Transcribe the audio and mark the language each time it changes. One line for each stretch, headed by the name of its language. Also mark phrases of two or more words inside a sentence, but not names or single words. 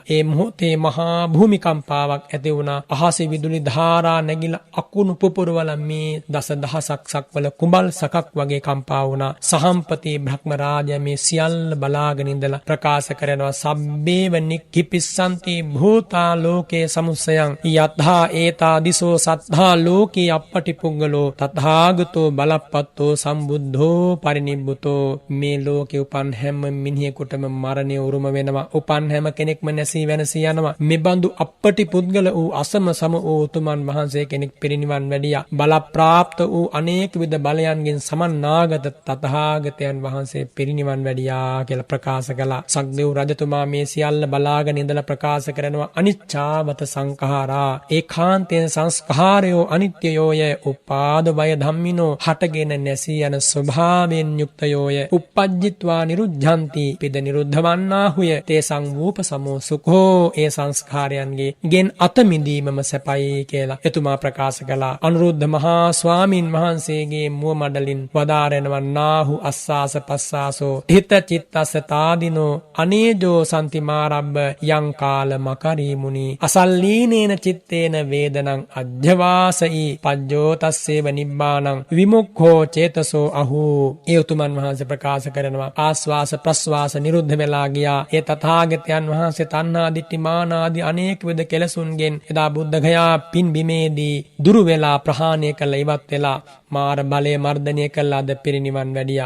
Sinhala: ඒ මොහොතේ මහා භූමිකම්පාවක් ඇති වුණා. අහසේ විදුලි ධාරා නැගිලා අකුණු පුපුරවල මේ දසදහසක් සක්වල කුඹල් සකක් වගේ කම්පා වුණා. සහම්පති බ්‍රහ්ම රාජයා මේ සියල්ල බලාගෙන ඉඳලා ප්‍රකාශ කරනවා
Pali: සබ්බේව නික්ඛිපිස්සන්ති භූතා ලෝකේ සමුස්සයං යත්හා ඒතා දිසෝ සත්තා ලෝකේ අප්පටිපුග්ගලෝ තථාගතෝ බලප්පත්තෝ සම්බුද්ධෝ පරිනිබ්බුතෝ.
Sinhala: මේ ලෝකේ උපන් හැම මිනිහෙකුටම මරණය උරුම වෙනවා. උපන් හැම කෙනෙක්ම නැසී වෙනසී යනවා. මෙබඳු අප්පටිපුද්ගල වූ අසම සම වූ උතුමන් වහන්සේ කෙනෙක් පිරිනිවන් වැඩියා. බල ප්‍රාප්ත වූ අනේක විද බලයන්ගෙන් සමන්නාගත තථාගතයන් වහන්සේ පිරිනිවන් වැඩියා කියලා ප්‍රකාශ කළා. සක්දේව් රජතුමා මේ සියල්ල බලාගෙන ඉඳලා ප්‍රකාශ කරනවා
Pali: අනිච්චාවත සංඛාරා
Sinhala: ඒකාන්තයෙන් සංස්කාරයෝ අනිත්‍යයෝය
Pali: උපාද වය ධම්මිනෝ
Sinhala: හටගෙන නැසී යන ස්වභාවයෙන් යුක්තයෝය
Pali: uppajjitva niruddhanti
Sinhala: පිද නිරුද්ධ වන්නාහුය
Pali: තේසං වූප සමෝ සුඛෝ.
Sinhala: ඒ සංස්කාරයන්ගේ ගෙන් අත මිදීමම සැපයි කියලා එතුමා ප්‍රකාශ කළා. අනුරුද්ධ මහා ස්වාමින් වහන්සේගේ මුව මඩලින් වදාරනවා
Pali: නාහු අස්සාස පස්සාසෝ හිත චිත්තස්ස තාදිනෝ අනේජෝ සම්තිමාරබ්බ යං කාල මකරී මුනි අසල්ලීනේන චිත්තේන වේදනං අජ්ජවාසයි පජ්ජෝ තස්සේව නිබ්බානං විමුක්ඛෝ චේතසෝ අහූ.
Sinhala: ඒ උතුමන් වහන්සේ ප්‍රකාශ කරනවා ආස්වාස ප්‍රස්වාස නිරුද්ධ වෙලා ගියා. ඒ තථාගතයන් වහන්සේ තණ්හා දිට්ඨි මාන ආදී අනේක විද කෙලසුන්ගෙන් එදා බුද්ධ ගයා පින් බිමේදී දුරු වෙලා ප්‍රහාණය කළ ඉවත් වෙලා මාර බලය මර්ධනය කළා ද පිරිනිවන් වැඩියා.